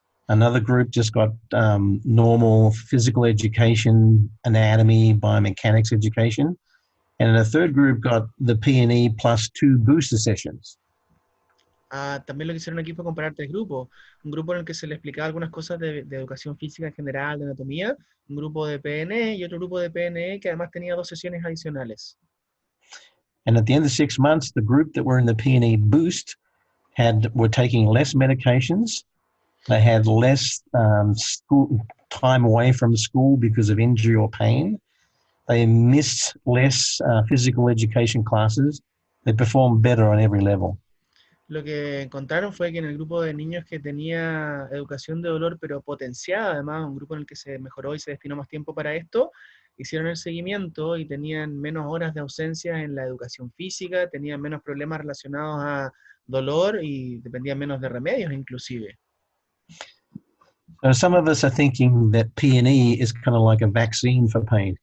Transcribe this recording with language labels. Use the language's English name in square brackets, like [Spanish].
[English] Another group just got normal physical education, anatomy, biomechanics education. And a third group got the PNE plus 2 booster sessions. [Spanish] También lo que hicieron aquí fue comparar 3 grupos. Un grupo en el que se le explicaba algunas cosas de educación física en general, de anatomía, un grupo de PNE y otro grupo de PNE que además tenía 2 sesiones adicionales. [English] And at the end of 6 months, the group that were in the PNE boost were taking less medications. They had less school time away from school because of injury or pain. They missed less physical education classes. They performed better on every level. [Spanish] Lo que encontraron fue que en el grupo de niños que tenía educación de dolor, pero potenciada, además, un grupo en el que se mejoró y se destinó más tiempo para esto, hicieron el seguimiento y tenían menos horas de ausencia en la educación física, tenían menos problemas relacionados a dolor y dependían menos de remedios inclusive. [English] So some of us are thinking that PNE is kind of like a vaccine for pain.